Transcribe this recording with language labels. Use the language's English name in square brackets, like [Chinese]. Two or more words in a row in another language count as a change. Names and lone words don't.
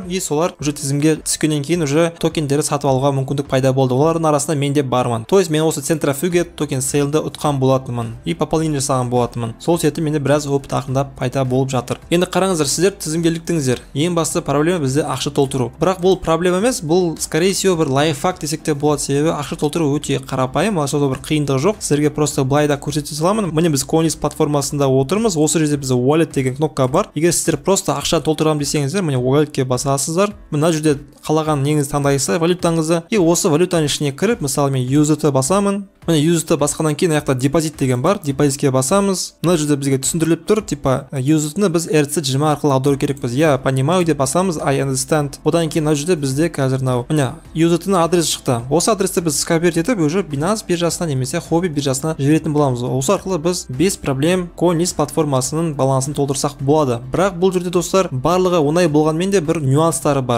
[Kazakh] И солар уже тізімге түскеннен кейін уже токендерді сатып алуға мүмкіндік пайда болды. Олардың арасында мен де бармын. [Russian] То есть [Kazakh] мен осы Centrifuge токен сейлді ұтқан болатынмын [Russian] и пополнение [Kazakh] жасаған болатынмын. Сол себепті менде біраз опыт ақырындап пайда болып жатыр. Енді қараңыздар, сіздер тізімге іліктіңіздер. Ең басты проблема бізде ақша толтыру. Бірақ бұл проблема емес, бұл [Russian] скорее всего [Kazakh] бір лайфхак десек те болады. Себебі ақша толтыру өте қарапайым, осында бір қиындығы жоқ. Сіздерге просто былай да көрсете саламын. Міне біз Колнис платформасында отырмыз. Осы жерде бізде wallet деген кнопка бар. Егер сіздер просто ақша толтырамын десеңіздер, міне walletке басасыздар. Мына жерде қалаған неңізді таңдайсыздар, валютаңызды. И осы валютаның ішіне кіріп, мысалы мен USDT басамын. Міне USDT басқаннан кейін аяқта депозит деген бар. Депозитке басамыз. Мына жерде бізге түсіндіріліп тұр, типа USDT-ны біз ERC20 арқылы аудару керекпіз. [Russian] Я понимаю [Kazakh] деп басамыз, [English] I understand. [Kazakh] Одан кейін мына жерде бізде қазір міне USDT-ның адресі шықты. Осы адресті біз скопировать етіп, уже Binance биржасына немесе Huobi биржасына жіберетін боламыз. Осы арқылы біз [Russian] без проблем [Kazakh] Колнис платформасының балансын толтырсақ болады. Бірақ бұл жерде достар, барлығы оңай болғанмен де бір нюанстары бар.